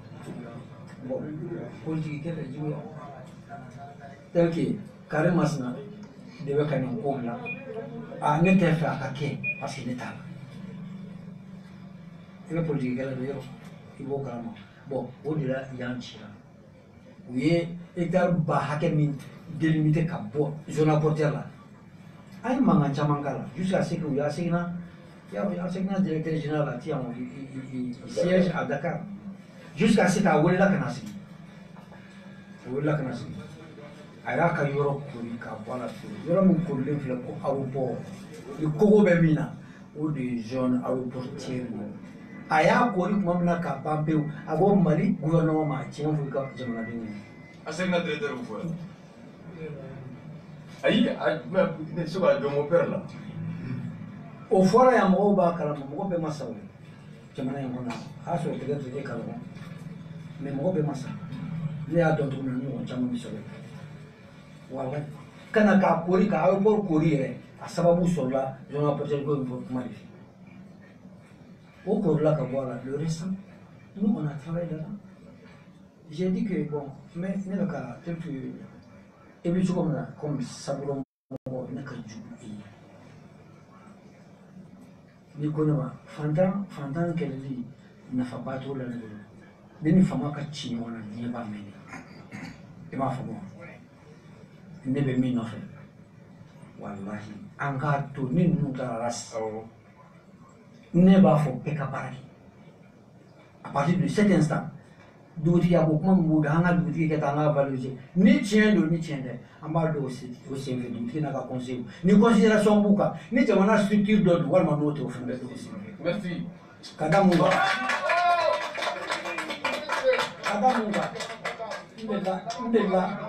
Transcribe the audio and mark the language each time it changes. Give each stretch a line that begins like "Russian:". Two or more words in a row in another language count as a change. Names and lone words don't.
Bambara: bon politiki kɛlɛ juguya
French: tel que
Bambara: Karim Masina de bɛ ka nin ko bila ne tɛ fɛ a ka kɛ
French: parce que
Bambara: ne t'a la. i bɛ politiki kɛlɛ de yɔrɔ i b'o kalama bon o de la yan ci la u ye hectare ba hakɛ min délimité ka bɔ zone aéroportière la an ye mankan caman k'a la
French: jusqu'à ce que
Bambara: u y'a seginna
French: directeur général
Bambara: la ti yan
French: il siège à Dakar jusqu'à ce que
Bambara: a welela ka na sigi o welela ka na sigi a y'a ka yɔrɔ kori ka bɔ a la yɔrɔ min korilen filɛ ko aéroport ni kogo bɛ min na o de ye
French: zone aéroportière
Bambara: a y'a kori tuma min na ka ban pewu a b'o Mali gouvernement ma tiɲɛ fɔ i ka jamanadenw ye. a seginna directeur fɔ yan. ayi ne bɛ se ka jɔ
French: mon père
Bambara: la o fɔra yan mɔgɔw b'a kalama mɔgɔ bɛɛ ma sa o jamana in kɔnɔ a y'a sɔrɔ peut-être e kalama mais mɔgɔ bɛɛ ma sa ne y'a dɔn cogo min na ɲɔgɔn caman bɛ sɔrɔ wala kana k'a kori ka aéroport kori yɛrɛ a sababu sɔrɔla zona peut-être ko in fɔ kuma de fɛ o korila ka bɔ a la
French: le restant nous on a travaillé là-dedans j'ai dit que bon mais
Bambara: ne bɛ ka quelque e bɛ cogo min na comme saburo mɔgɔ ne ka jugu e ye n'i ko ne ma fantan kɛlɛli nafaba t'o la ne bolo ne ni fama ka ci ɲɔgɔn na diɲɛ b'a mɛn i m'a faamu wa ne bɛ min nɔfɛ walahi an k'a to ni ninnu taara rasi ne b'a fɔ bɛɛ ka baara kɛ
French: à partir de cet instant
Bambara: dugutigiya ko kuma min b'o da an ka dugutigi kɛ tan an ka valoriser ni tiɲɛ don ni tiɲɛ tɛ an b'a dɔn o senfɛ dugutigi n'a ka conseil ni considération b'u kan ni jamana structure dɔ don walima n'o tɛ o fana bɛ don o senfɛ ka da mun kan ka da mun kan n delila